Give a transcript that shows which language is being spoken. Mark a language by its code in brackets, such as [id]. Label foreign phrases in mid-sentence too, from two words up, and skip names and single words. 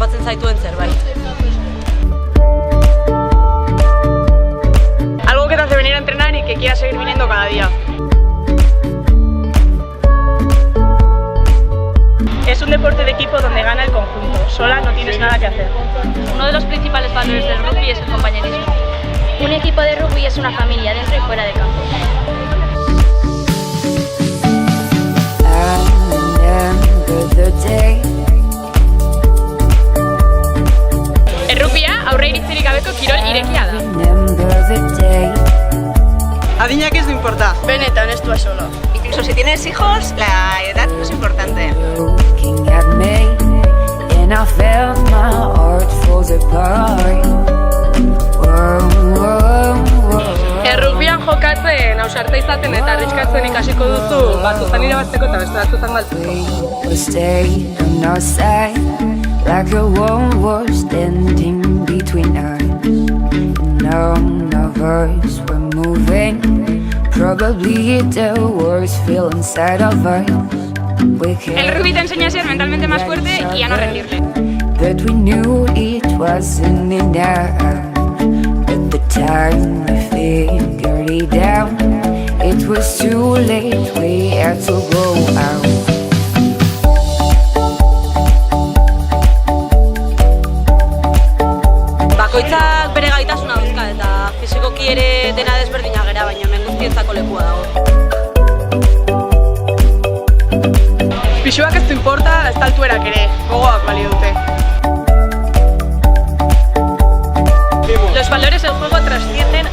[eu] zaituen zerbait. [es] Algo que te hace venir a entrenar y que quieras seguir viniendo cada día. Es un deporte de equipo donde gana el conjunto. Sola no tienes nada que hacer. Uno de los principales valores del rugby es el compañerismo. Un equipo de rugby es una familia dentro y fuera de campo. [eu] El rugbia aurre iritzirik gabeko kirol irekia da. Adinak ez du importa. Benetan, ez du solo. [es] Incluso si tienes hijos, la edad no es importante. [eu] Errugbian jokatzen, ausarta izaten eta arriskatzen ikasiko duzu, batzutan irabazteko eta beste batzutan galtzeko. [en] Like a wall was standing between us. None of us were moving. Probably the worst feel inside of us. [es] El rugby te enseña a ser mentalmente más fuerte y a no rendirte. [en] But we knew it wasn't enough. At the time we figured it out. It was too late, we had to go out. [eu] Bakoitzak bere gaitasuna dauzka eta fisikoki ere dena desberdina gera, baina hemen guztientzako lekua dago. Pisuak ez du importa, ez da altuerak ere, gogoak balio dute. [es] Los valores del juego trascienden